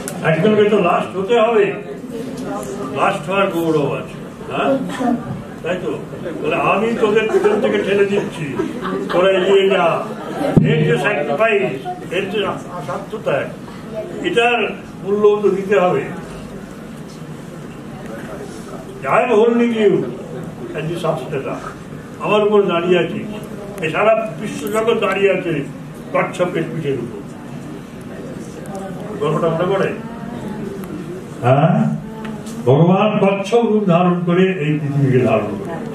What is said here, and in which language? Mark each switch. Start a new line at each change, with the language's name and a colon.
Bangla: একজনকে তো লাস্ট হতে হবে, লাস্ট হওয়ার গৌরব আছে, হ্যাঁ তাই তো? বলে আমি তোদের পিছন থেকে ঠেলে দিচ্ছি, তোরা এগিয়ে যা। এর যে স্যাক্রিফাইস, এর যে আত্মত্যাগ, এটার মূল্য তো দিতে হবে।
English: I am holding you as the substator.
Bangla: আমার উপর দাঁড়িয়ে আছি, সারা বিশ্বজগৎ দাঁড়িয়ে আছে কচ্ছপের পিঠের উপর। গল্পটা মনে পড়ে? হ্যাঁ, ভগবান কচ্ছপ রূপ ধারণ করে এই পৃথিবীকে ধারণ করে।